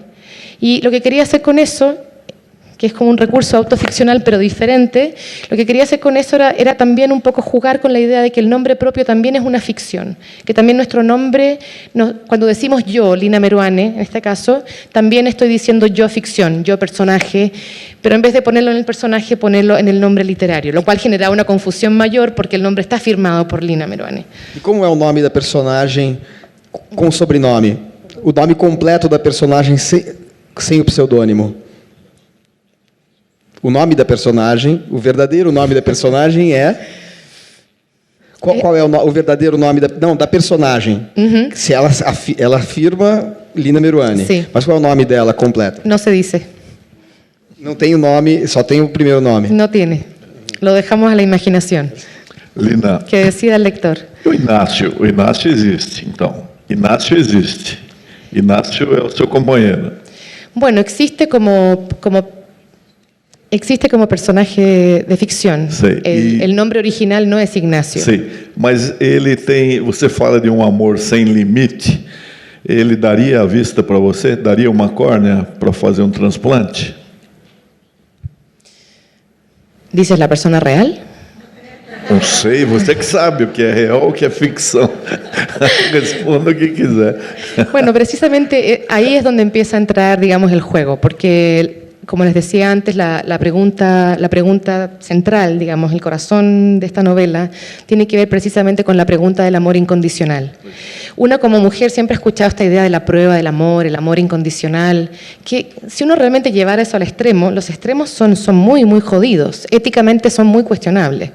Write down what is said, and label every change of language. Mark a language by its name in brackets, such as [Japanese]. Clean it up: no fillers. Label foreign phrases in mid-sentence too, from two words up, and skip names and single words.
[Spanish] Y lo que quería hacer con eso, que es como un recurso autoficcional pero diferente, lo que quería hacer con eso era también un poco jugar con la idea de que el nombre propio también es una ficción, que también nuestro nombre, cuando decimos yo, Lina Meruane, en este caso, también estoy diciendo yo ficción, yo personaje, pero en vez de ponerlo en el personaje, ponerlo en el nombre literario, lo cual generaba una confusión mayor porque el nombre está firmado por Lina Meruane. [Portuguese] E como é o nome da personagem com sobrenome? O nome completo da personagem sem o pseudônimo. O nome da personagem, o verdadeiro nome da personagem é... Qual é o verdadeiro nome da personagem? Se ela afirma Lina Meruane. Sim. Mas qual é o nome dela completo? [Spanish] No se dice. [Portuguese] Não tem o nome, só tem o primeiro nome. [Spanish] No tiene. Lo dejamos a la imaginación. Lina, Que decida el lector. [Portuguese] o Inácio existe, então. Inácio existe. Inácio é o seu companheiro. [Spanish] Bueno, existe como personaje de ficción. Sí, El nombre original no es Ignacio. [Portuguese] Sim, mas ele tem... Você fala de um amor sem limite. Ele daria a vista para você? Daria uma córnea para fazer um transplante? [Spanish] ¿Dices la persona real? [Portuguese] Não sei, você que sabe o que é real, o que é ficção. Responda o que quiser. [Spanish] Bueno, precisamente ahí es donde empieza a entrar, digamos, el juego, porque, como les decía antes, la pregunta central, digamos, el corazón de esta novela, tiene que ver precisamente con la pregunta del amor incondicional. Una como mujer siempre ha escuchado esta idea de la prueba del amor, el amor incondicional, que si uno realmente llevara eso al extremo, los extremos son muy, muy jodidos, éticamente son muy cuestionables.